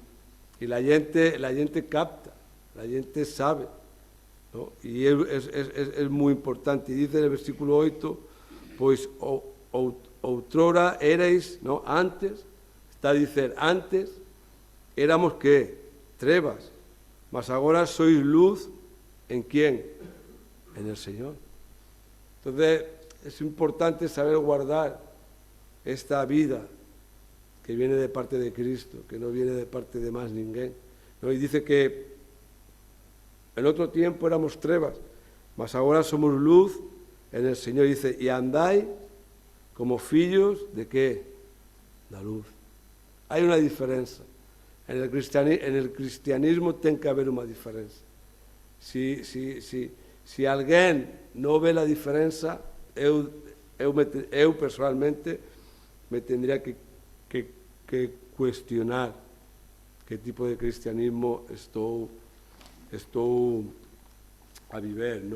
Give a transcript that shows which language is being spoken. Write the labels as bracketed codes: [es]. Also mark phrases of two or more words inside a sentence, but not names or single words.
[es] Y la gente capta, la gente sabe, ¿no? Y es muy importante. Y dice en el versículo 8, pues [pt] outrora erais, [es] ¿no? Antes, está diciendo, antes éramos ¿qué? Trevas, mas ahora sois luz, ¿en quién? En el Señor. Entonces, es importante saber guardar esta vida que viene de parte de Cristo, que no viene de parte de más ninguém, ¿no? Y dice que en otro tiempo éramos trevas, mas ahora somos luz en el Señor. Dice, y andáis como fillos de ¿qué? La luz. Hay una diferencia. En el cristianismo tiene que haber una diferencia. Si alguien no ve la diferencia, yo personalmente me tendría que cuestionar qué tipo de cristianismo estoy a vivir, ¿no?